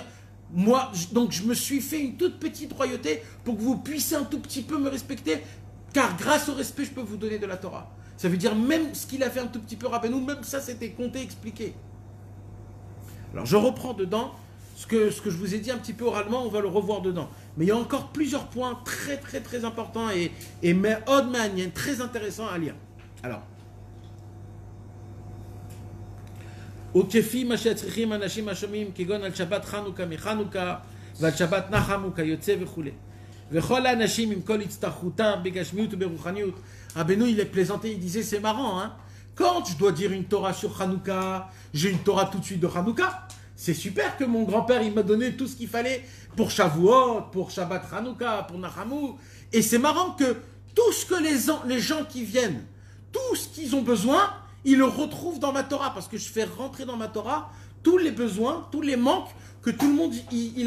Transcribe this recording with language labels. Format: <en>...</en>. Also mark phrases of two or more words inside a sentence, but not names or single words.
<fr>Moi, donc je me suis fait une toute petite royauté pour que vous puissiez un tout petit peu me respecter, car grâce au respect, je peux vous donner de la Torah. Ça veut dire même ce qu'il a fait un tout petit peu Rabbeinu, même ça c'était compté, expliqué. Alors je reprends dedans ce que je vous ai dit un petit peu oralement, on va le revoir dedans. Mais il y a encore plusieurs points très très très importants et</fr> <he>מאוד מעניין,</he> <fr>très intéressants à lire. Alors,</fr> <he>וכפי מה שצריכים אנשים השומעים כגון על שבת חנוכה מחנוכה ועל שבת נחמו כיוצא וכו'. וכל האנשים עם כל הצטרכותם בגשמיות וברוחניות.</he> <fr>Rabbeinu, il est plaisanté, il disait c'est marrant, hein? Quand je dois dire une Torah sur Hanouka, j'ai une Torah tout de suite de Hanouka. C'est super que mon grand-père il m'a donné tout ce qu'il fallait pour Shavuot, pour</fr> <he>שבת חנוכה,</he> <fr>pour Nachamu. Et c'est marrant que tout ce que les gens qui viennent, tout ce qu'ils ont besoin, ils le retrouvent dans ma Torah, parce que je fais rentrer dans ma Torah tous les besoins, tous les manques que tout le monde il a.</fr>